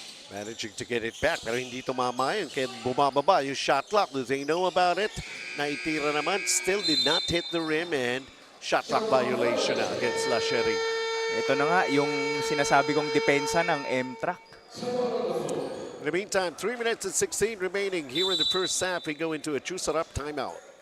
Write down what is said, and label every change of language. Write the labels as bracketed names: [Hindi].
[English] Managing to get it back, [Filipino] pero hindi tumama yun. Kaya bumababa yung shot clock. [English] Do they know about it? [Filipino] Naitira naman, [English] still did not hit the rim [Filipino] and shot clock violation na against SHERI. Ito na nga yung sinasabi kong depensa ng MTRAC. [English] In the meantime, 3 minutes and 16 remaining here in the first half. We go into a choose-it-up timeout.